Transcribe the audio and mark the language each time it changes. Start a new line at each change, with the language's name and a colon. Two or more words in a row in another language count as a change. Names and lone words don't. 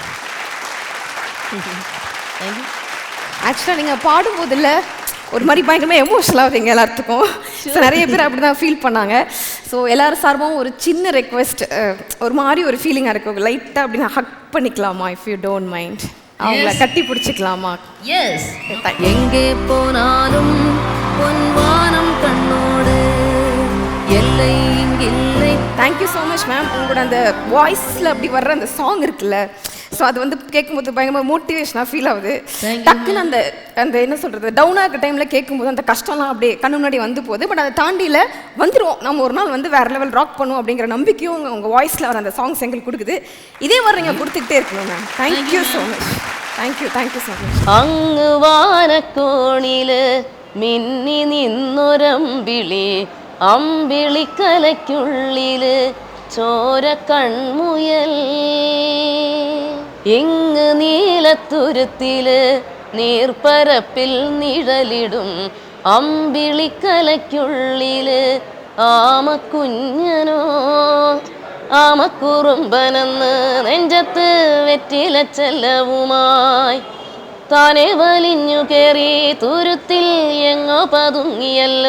Tamil: ஆக்சுவலாக நீங்கள் பாடும்போதில்ல ஒரு மாதிரி பயங்கரமாக எமோஷனலாக ஆகுதுங்க எல்லாத்துக்கும். ஸோ நிறைய பேர் அப்படி தான் ஃபீல் பண்ணாங்க. ஸோ எல்லோரும் சார்பாகவும் ஒரு சின்ன ரெக்வெஸ்ட், ஒரு மாதிரி ஒரு ஃபீலிங்காக இருக்கும், லைட்டாக அப்படி நான் ஹக் பண்ணிக்கலாமா,
English: if you don't mind,
Tamil: அவங்கள கட்டி பிடிச்சிக்கலாமா? எஸ். எங்கே போனாலும் பொன்வானம் கண்ணோடு, எல்லை இங்கில்லை.
English: thank you so much ma'am.
Tamil: உங்களோட அந்த வாய்ஸில் அப்படி வர்ற அந்த சாங் இருக்குல்ல, ஸோ அது வந்து கேட்கும்போது பயங்கரமாக மோட்டிவேஷனாக ஃபீல் ஆகுது. டக்குன்னு அந்த அந்த என்ன சொல்கிறது, டவுனாக இருக்க டைமில் கேட்கும்போது அந்த கஷ்டம்லாம் அப்படியே கண்ணு முன்னாடி வந்து போகுது. பட் அதை தாண்டியில் வந்துடும், நம்ம ஒரு நாள் வந்து வேறு
English: level rock
Tamil: பண்ணுவோம் அப்படிங்கிற நம்பிக்கையும் உங்கள் வாய்ஸில் வர அந்த சாங்ஸ் எங்களுக்கு கொடுக்குது. இதே மாதிரி நீங்கள் கொடுத்துக்கிட்டே இருக்கணும் மேம்.
English: thank you so much. thank you so much.
Malayalam: അങ്ങ് വാനക്കോണില് മിന്നി നിന്നൊരമ്പിളി, അമ്പിളിക്കലയ്ക്കുള്ളില് ചോര കൺമുയൽ. ഇങ്ങ് നീലത്തുരുത്തില് നീർപ്പരപ്പിൽ നിഴലിടും അമ്പിളിക്കലയ്ക്കുള്ളില് ആമക്കുഞ്ഞനോ ആമക്കുറുമ്പനെന്ന് നെഞ്ചത്ത് വെറ്റിലച്ചെല്ലവുമായി താനെ വലിഞ്ഞു കയറി തുരുത്തിൽ എങ്ങോ പതുങ്ങിയല്ലോ.